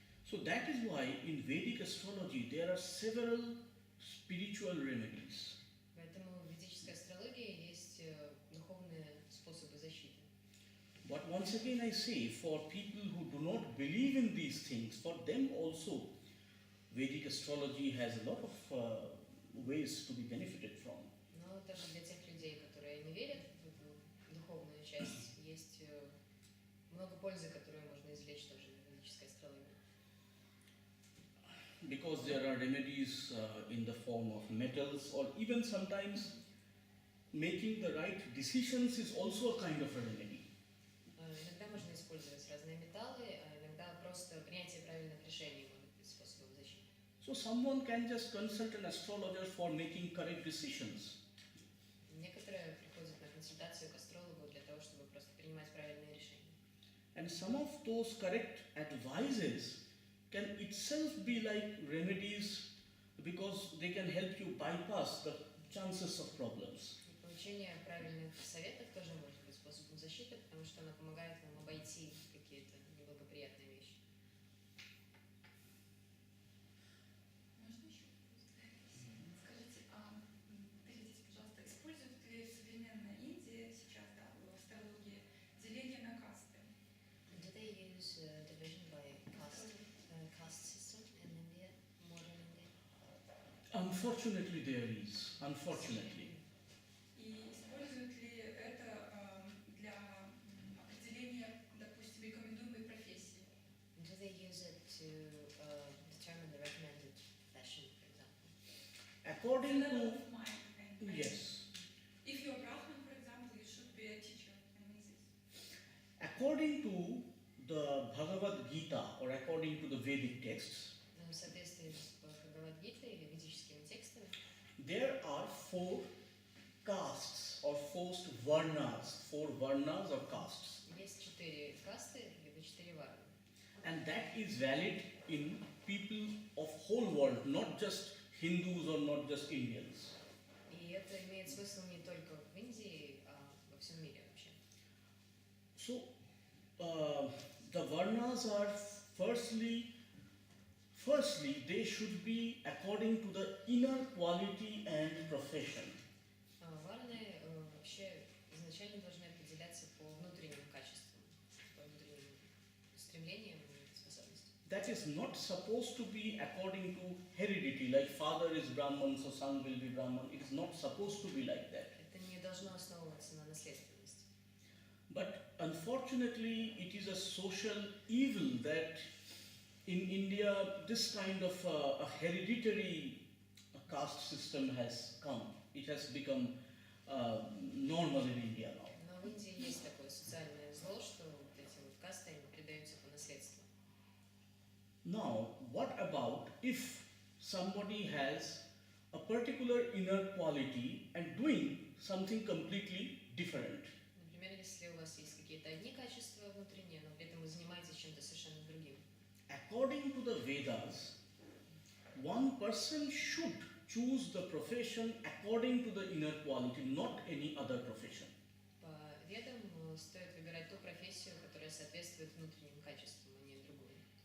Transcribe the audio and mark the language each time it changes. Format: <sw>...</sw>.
<en>So that is why in Vedic astrology there are several spiritual remedies.</en> <ru>Поэтому в ведической астрологии есть духовные способы защиты.</ru> <en>But once again I say, for people who do not believe in these things, for them also Vedic astrology has a lot of ways to be benefited from.</en> <ru>Но также для тех людей, которые не верят в эту духовную часть, есть много пользы, которую можно извлечь тоже из ведической астрологии.</ru> <en>Because there are remedies in the form of metals, or even sometimes making the right decisions is also a kind of a remedy.</en> <ru>Иногда можно использовать разные металлы, а иногда просто принятие правильных решений может быть способом защиты.</ru> <en>So someone can just consult an astrologer for making correct decisions.</en> <ru>Некоторые приходят на консультацию к астрологу для того, чтобы просто принимать правильные решения.</ru> <en>And some of those correct advices can itself be like remedies because they can help you bypass the chances of problems.</en> <ru>И получение правильных советов тоже может быть способом защиты, потому что она помогает нам обойти какие-то неблагоприятные вещи. Можно еще вопрос? Скажите, подождите, пожалуйста, используют ли в современной Индии сейчас, да, в астрологии деление на касты?</ru> <en>Do they use division by caste system in India, modern India? Unfortunately, there is. Unfortunately.</en> <ru>И используют ли это для определения, допустим, рекомендуемой профессии?</ru> <en>Do they use it to determine the recommended profession, for example? According Level to of mind, and yes, if you're Brahmin, for example, you should be a teacher. I mean this. according to the Bhagavad Gita or according to the Vedic texts,</en> <ru>В соответствии с Бхагавад-гитой или ведическими текстами</ru> <en>there are four castes or four varnas or castes,</en> <ru>есть 4 касты, либо 4 варны.</ru> <en>and that is valid in people of whole world, not just Hindus or not just Indians.</en> <ru>И это имеет смысл не только в Индии, а во всем мире вообще.</ru> <en>So the varnas are firstly they should be according to the inner quality and profession.</en> <ru>Варны вообще изначально должны определяться по внутренним качествам, по внутренним стремлениям и способностям.</ru> <en>That is not supposed to be according to heredity, like father is Brahman, so son will be Brahman. It is not supposed to be like that.</en> <ru>Это не должно основываться на наследственности.</ru> <en>But unfortunately, it is a social evil that in India this kind of a hereditary caste system has come. It has become normal in India now.</en> <ru>Но в Индии есть такое социальное зло, что вот эти вот касты они передаются по наследству.</ru> <en>Now, what about if somebody has a particular inner quality and doing something completely different?</en> <ru>Например, если у вас есть какие-то одни качества внутренние, но при этом вы занимаетесь чем-то совершенно другим.</ru> <en>According to the Vedas, one person should choose the profession according to the inner quality, not any other profession.</en> <ru>По ведам стоит выбирать ту профессию, которая соответствует внутренним качествам, а не другую.</ru>